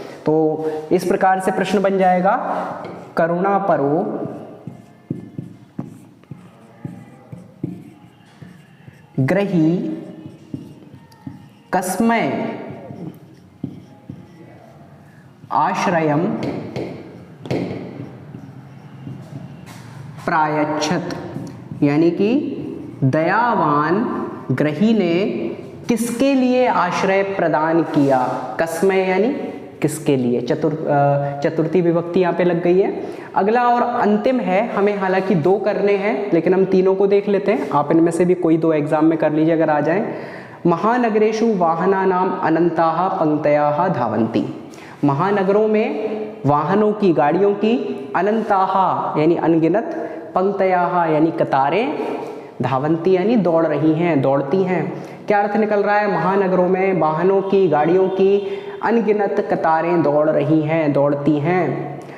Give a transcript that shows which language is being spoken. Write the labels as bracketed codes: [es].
[hi] तो इस प्रकार से प्रश्न बन जाएगा [sa] करुणा परो ग्रही कस्मय आश्रयम प्रायच्छत, [hi] यानी कि दयावान ग्रही ने किसके लिए आश्रय प्रदान किया। कस्मय यानी किसके लिए, चतुर्थी विभक्ति यहाँ पे लग गई है। अगला और अंतिम है, हमें हालांकि 2 करने हैं लेकिन हम तीनों को देख लेते हैं। आप इनमें से भी कोई 2 एग्जाम में कर लीजिए अगर आ जाए। [sa] महानगरेषु वाहनानाम अनंताः पंक्तयः धावन्ति। [hi] महानगरों में वाहनों की, गाड़ियों की, अनंताः यानी अनगिनत, पंक्तयः यानी कतारें, धावन्ति यानी दौड़ रही हैं, दौड़ती हैं। क्या अर्थ निकल रहा है? महानगरों में वाहनों की, गाड़ियों की अनगिनत कतारें दौड़ रही हैं, दौड़ती हैं।